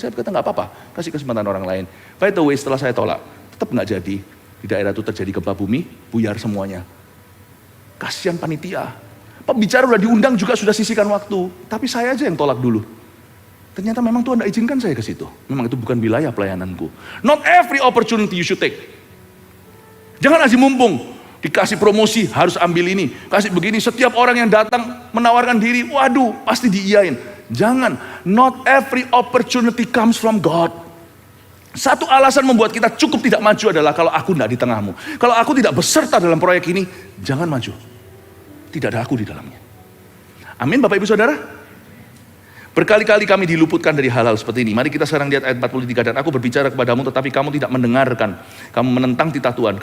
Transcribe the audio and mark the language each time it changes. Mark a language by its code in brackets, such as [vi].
[id] Saya berkata, gak apa-apa, kasih kesempatan orang lain. [en] By the way, [id] setelah saya tolak, tetap gak jadi. Di daerah itu terjadi gempa bumi, buyar semuanya. Kasihan panitia. Pembicara udah diundang juga sudah sisihkan waktu. Tapi saya aja yang tolak dulu. Ternyata memang Tuhan tidak izinkan saya ke situ. Memang itu bukan wilayah pelayananku. [en] Not every opportunity you should take. [id] Jangan asih mumpung. Dikasih promosi, harus ambil ini. Kasih begini, setiap orang yang datang menawarkan diri, waduh, pasti diiyain. Jangan, [en] not every opportunity comes from God. [id] Satu alasan membuat kita cukup tidak maju adalah kalau aku tidak di tengahmu. Kalau aku tidak beserta dalam proyek ini, jangan maju. Tidak ada aku di dalamnya. Amin Bapak Ibu Saudara. Berkali-kali kami diluputkan dari hal-hal seperti ini. Mari kita sekarang lihat ayat 43. Dan aku berbicara kepadamu tetapi kamu tidak mendengarkan. Kamu menentang titah Tuhan.